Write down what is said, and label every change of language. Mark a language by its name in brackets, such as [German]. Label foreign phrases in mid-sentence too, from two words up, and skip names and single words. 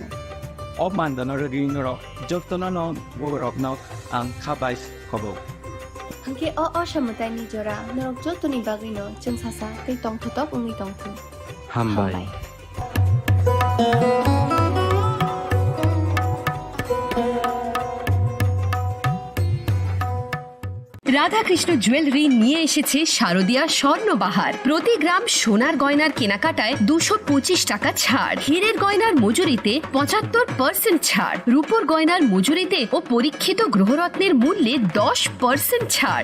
[Kok Borok] अमानदानार रिंर जतनानो बरकनाव आं खाबायस खबो hanke असमताइनि जरा नरक जतनि बागैनो जों सासा कै तंथतक उंनि तंथों हामबाय [Bangla] রাধাকৃষ্ণ জুয়েলারি নিয়ে এসেছে শারদীয়া স্বর্ণবাহার। প্রতি গ্রাম সোনার গয়নার কেনাকাটায় 225 টাকা ছাড়, হীরের গয়নার মজুরিতে 75% ছাড়, রূপোর গয়নার মজুরিতে ও পরীক্ষিত গ্রহরত্নের মূল্যে 10% ছাড়।